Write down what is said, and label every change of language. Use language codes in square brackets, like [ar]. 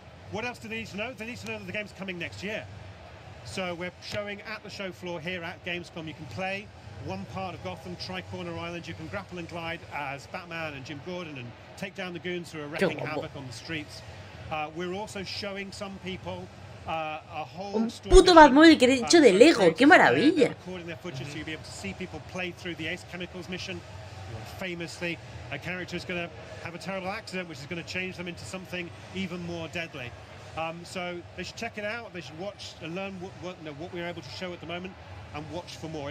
[en] What else do they need to know? They need to know that the game's coming next year. So we're showing at the show floor here at Gamescom. You can play one part of Gotham, Tri-Corner Island. You can grapple and glide as Batman and Jim Gordon and take down the goons who are wreaking havoc on the streets. We're also showing some people a whole [es] Un puto Batmóvil que he hecho de Lego, qué maravilla. [en] Recording their footage, so you'll be able to see people play through the Ace Chemicals mission. Famously, a character is going to have a terrible accident, which is going to change them into something even more deadly. So they should check it out. They should watch and learn what we're able to show at the moment, and watch for more.